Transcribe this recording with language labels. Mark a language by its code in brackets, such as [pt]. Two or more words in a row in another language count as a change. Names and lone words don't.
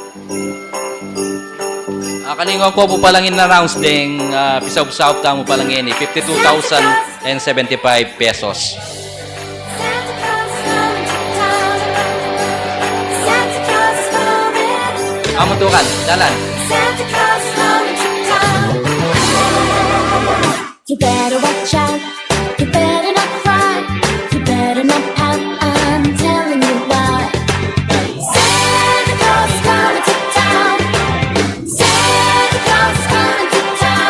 [pam] Kalingaw ko po palang in-announce ding pisaw-pisaw tamo palang ini 52,075 pesos. Amuntukan, dalan. [en] You better watch out. You better not cry. You better not pout. I'm telling you why. Santa Claus is coming to town. Santa Claus is coming to town.